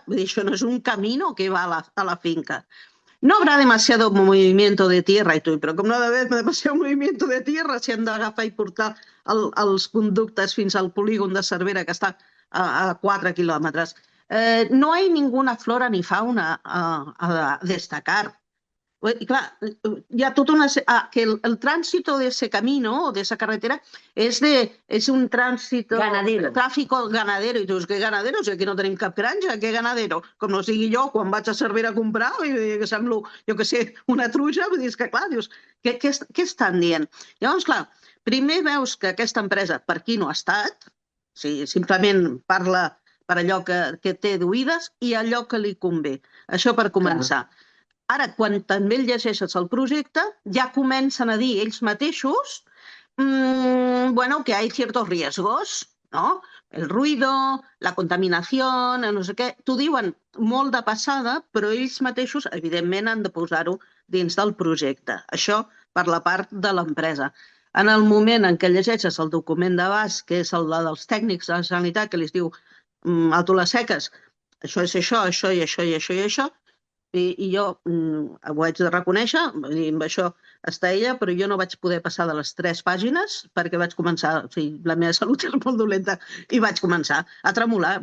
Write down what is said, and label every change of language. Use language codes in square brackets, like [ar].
[ca] Vull dir, això no és un camino que va a la finca. [es] No habrá demasiado movimiento de tierra, [ca] i tu, però com no ha d'haver [es] demasiado movimiento de tierra [ca] si han d'agafar i portar els conductes fins al polígon de Cervera, que està a 4 kilómetros. [es] No hay ninguna flora ni fauna a destacar. Y claro, ya todo que el tránsito de ese camino o de esa carretera es un tránsito ganadero. Tráfico ganadero. [ca] I tu dius, què ganadero? O sigui, aquí no tenim cap granja, què ganadero? Com no sigui jo, quan vaig a Cervera a comprar, que semblo, jo que sé, una truja, vull dir, que clar, dius, què estan dient? Llavors, clar, primer veus que aquesta empresa per aquí no ha estat, o sigui, simplement parla per allò que té d'oïdes i allò que li convé. Això per començar. Ara, quan també llegeixes el projecte, ja comencen a dir ells mateixos que [es] hay ciertos riesgos, ¿no? El ruido, la contaminación, [ca] no sé què. T'ho diuen molt de passada, però ells mateixos, evidentment, han de posar-ho dins del projecte. Això per la part de l'empresa. En el moment en què llegeixes el document d'abast, que és el dels tècnics de la Generalitat, que li diu alto les seques, això és això, això i això i això i això, i jo ho haig de reconèixer, amb això està ella, però jo no vaig poder passar de les 3 pàgines perquè vaig començar, o sigui, la meva salut era molt dolenta i vaig començar a tremolar.